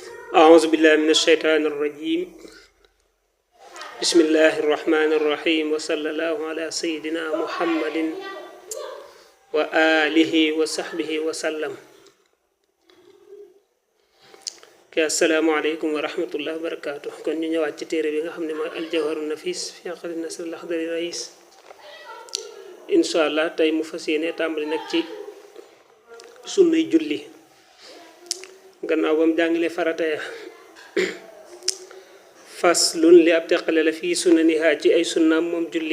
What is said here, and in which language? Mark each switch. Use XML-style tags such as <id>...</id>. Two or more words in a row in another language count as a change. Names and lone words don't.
<ar>أعوذ بالله من الشيطان الرجيم. بسم الله الرحمن الرحيم وصلى الله على سيدنا محمد وآله وصحبه وسلم. السلام عليكم ورحمة الله وبركاته.</ar> <wo>كن ñu ñëwaat ci téré bi nga xamné moy al jawharun nafis fi aqd nasr al akhdari rais. Inshallah tay mu fassiyene tambali nak ci sunnay julli. Gannaaw bam jàngale farata ya faslun li ab teqale la</wo> <ar>في سننها</ar> <wo>ci ay sunnaam moom julli.</wo>